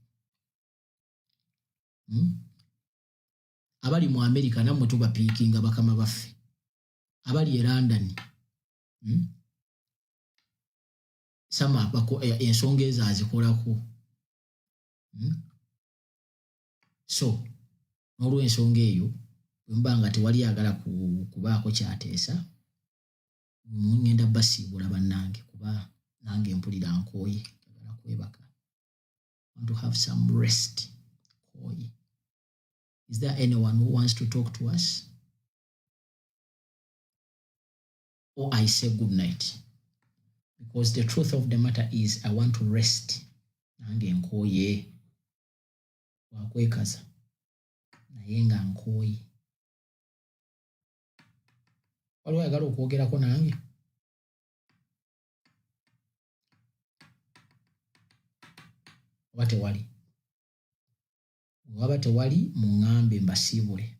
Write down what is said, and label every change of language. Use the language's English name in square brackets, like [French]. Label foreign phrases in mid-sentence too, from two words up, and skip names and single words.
[Ganda] abali mu America nammwe tubapiikinga bakama baffe abali e London sama ensonga ezo azikolako so n'olw'ensonga eyo bwe nga tewali agala kubaako kyateesa ngenda basiibula bannange kuba nange mpulira nkooye agala kwebaka [English] want to have some rest [Ganda] kooye. [English] Is there anyone who wants to talk to us? Or I say good night? Because the truth of the matter is I want to rest. [Ganda] Nange nkooye wakwekaza naye nga nkooye. Waliwo ayagala okwogerako nange? Oba tewali? Waba tewali muŋŋambe mbasiibule.